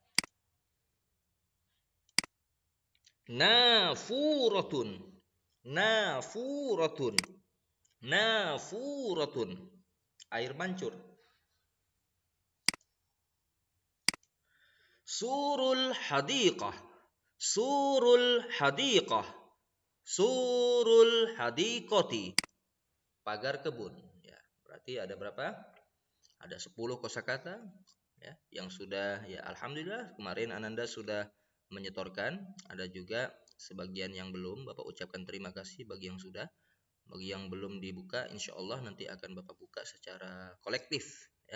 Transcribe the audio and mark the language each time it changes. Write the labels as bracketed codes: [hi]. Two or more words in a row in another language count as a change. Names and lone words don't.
[ar] نافورة، نافورة، نافورة, [id] air mancur. [ar] سور الحديقة، سور الحديقة، سور الحديقة, [id] pagar kebun. Ya, berarti ada berapa? Ada 10 kosakata, ya, yang sudah, ya alhamdulillah kemarin Ananda sudah menyetorkan. Ada juga sebagian yang belum, Bapak ucapkan terima kasih bagi yang sudah. Bagi yang belum dibuka, [ar] إن شاء الله [id] nanti akan Bapak buka secara kolektif, ya.